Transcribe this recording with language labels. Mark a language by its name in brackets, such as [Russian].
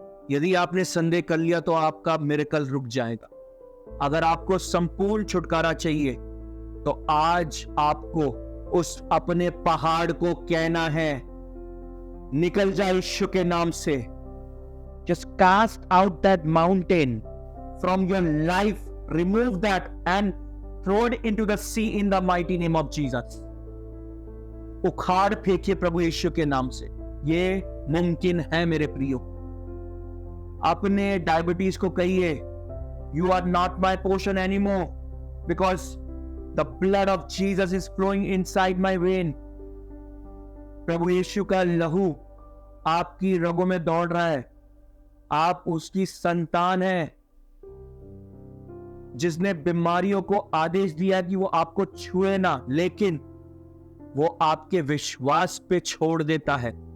[Hindi] यदि आपने संदेह कर लिया तो आपका मिरेकल रुक जाएगा। अगर आपको संपूर्ण छुटकारा चाहिए तो आज आपको उस अपने पहाड़ को कहना है, निकल जाए यीशु के नाम से। [English] Just cast out that mountain from your life, remove that and throw it into the sea in the mighty name of Jesus. [Hindi] उखाड़ फेंकिए प्रभु यीशु के नाम से। ये मुमकिन है मेरे प्रियो। अपने डायबिटीज को कहिए, [English] you are not my portion anymore because the blood of Jesus is flowing inside my vein. [Hindi] प्रभु यीशु का लहू आपकी रगों में दौड़ रहा है। आप उसकी संतान हैं, जिसने बीमारियों को आदेश दिया कि वो आपको छुए ना, लेकिन वो आपके विश्वास पे छोड़ देता है।